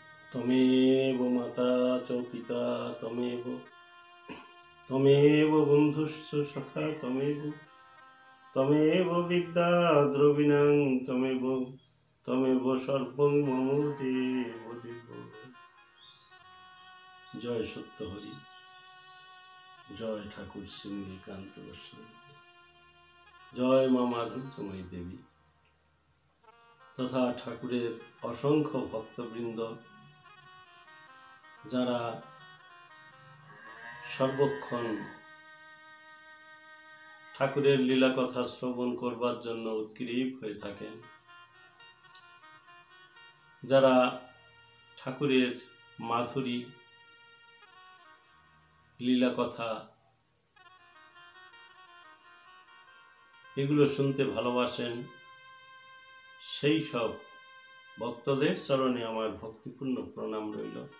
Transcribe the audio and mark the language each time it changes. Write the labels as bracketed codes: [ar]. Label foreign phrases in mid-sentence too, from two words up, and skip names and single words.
[sa] त्वमेव माता च पिता त्वमेव त्वमेव बन्धुश्च सखा त्वमेव विद्या द्रविणं त्वमेव सर्वं मम देव देव। [bn] জয় সত্য হরি, জয় ঠাকুর শ্রী নীলকান্ত গোস্বামী, জয় মা মাধুর্যময়ী দেবী তথা ঠাকুরের অসংখ্য ভক্তবৃন্দ যারা সর্বক্ষণ ঠাকুরের লীলা কথা শ্রবণ করবার জন্য উৎকৃষ্ট হয়ে থাকেন, যারা ঠাকুরের মাধুরী লীলা কথা এগুলো শুনতে ভালোবাসেন, সেই সব ভক্তদের চরণে আমার ভক্তিপূর্ণ প্রণাম রইল।